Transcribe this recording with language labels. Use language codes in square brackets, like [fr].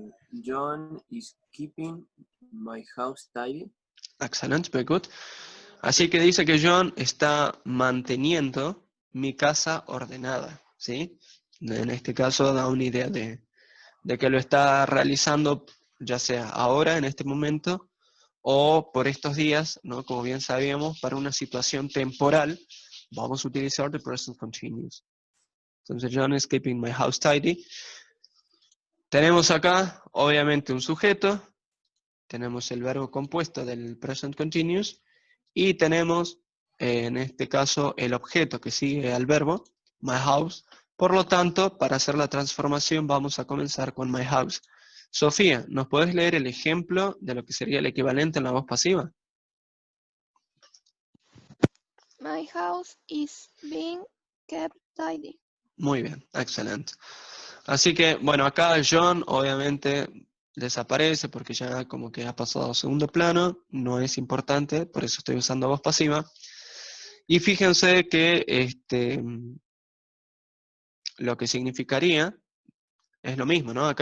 [en] John is keeping my house tidy. Excellent, very good. [es] Así que dice que John está manteniendo mi casa ordenada, ¿sí? En este caso da una idea de que lo está realizando ya sea ahora, en este momento, o por estos días, ¿no? Como bien sabíamos, para una situación temporal, vamos a utilizar the present continuous. [en] Entonces, John is keeping my house tidy. [es] Tenemos acá, obviamente, un sujeto, tenemos el verbo compuesto del present continuous, y tenemos, en este caso, el objeto que sigue al verbo, my house. Por lo tanto, para hacer la transformación vamos a comenzar con my house. Sofía, ¿nos puedes leer el ejemplo de lo que sería el equivalente en la voz pasiva? [en] My house is being kept tidy. [es] Muy bien, excelente. Así que, bueno, acá John obviamente desaparece porque ya como que ha pasado a segundo plano, no es importante, por eso estoy usando voz pasiva. Y fíjense que lo que significaría es lo mismo, ¿no?